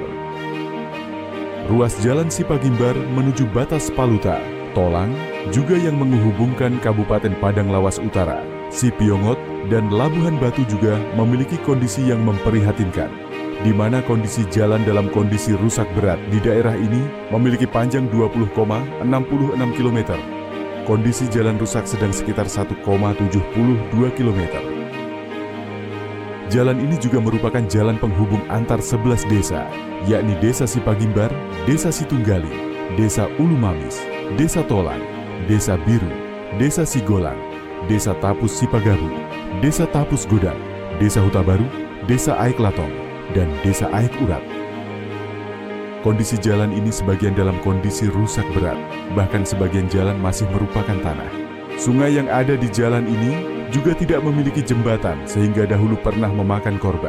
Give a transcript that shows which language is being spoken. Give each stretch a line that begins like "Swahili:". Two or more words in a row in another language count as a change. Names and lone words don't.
Indonesian: Ruas jalan Sipagimbar menuju batas Paluta, Tolang, juga yang menghubungkan Kabupaten Padang Lawas Utara, Sipiongot, dan Labuhan Batu juga memiliki kondisi yang memprihatinkan, di mana kondisi jalan dalam kondisi rusak berat di daerah ini memiliki panjang 20,66 km. Kondisi jalan rusak sedang sekitar 1,72 km. Jalan ini juga merupakan jalan penghubung antar 11 desa, yakni Desa Sipagimbar, Desa Situnggali, Desa Ulumamis, Desa Tolang, Desa Biru, Desa Sigolang, Desa Tapus Sipagabu, Desa Tapus Godang, Desa Huta Baru, Desa Aik Latong, dan Desa Aik Urat. Kondisi jalan ini sebagian dalam kondisi rusak berat, bahkan sebagian jalan masih merupakan tanah. Sungai yang ada di jalan ini juga tidak memiliki jembatan sehingga dahulu pernah memakan korban.